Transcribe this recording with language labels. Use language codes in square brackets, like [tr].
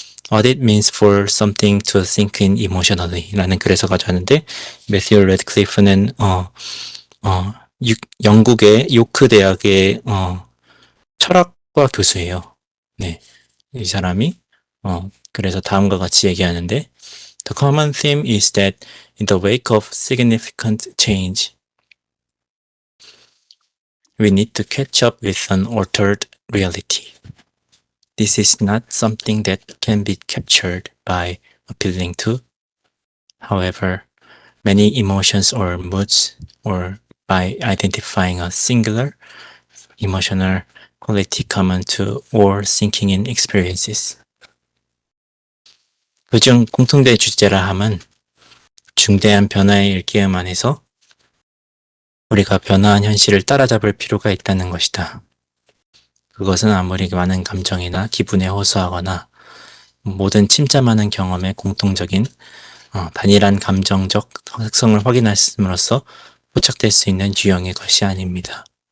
[en] What it means for something to sink in emotionally [ko] 라는 글에서 가져왔는데, 매튜 래드클리프는 영국의 요크 대학의 철학과 교수예요. 네, 이 사람이 그래서 다음과 같이 얘기하는데, [en] The common theme is that in the wake of significant change, we need to catch up with an altered reality. This is not something that can be captured by appealing to, however, many emotions or moods, or by identifying a singular emotional quality common to all sinking in experiences. [ko] 그중 공통된 주제라 함은 중대한 변화의 일깨움 안에서 우리가 변화한 현실을 따라잡을 필요가 있다는 것이다. 그것은 아무리 많은 감정이나 기분에 호소하거나 모든 침잠하는 경험의 공통적인 단일한 감정적 특성을 확인함으로써 포착될 수 있는 유형의 것이 아닙니다.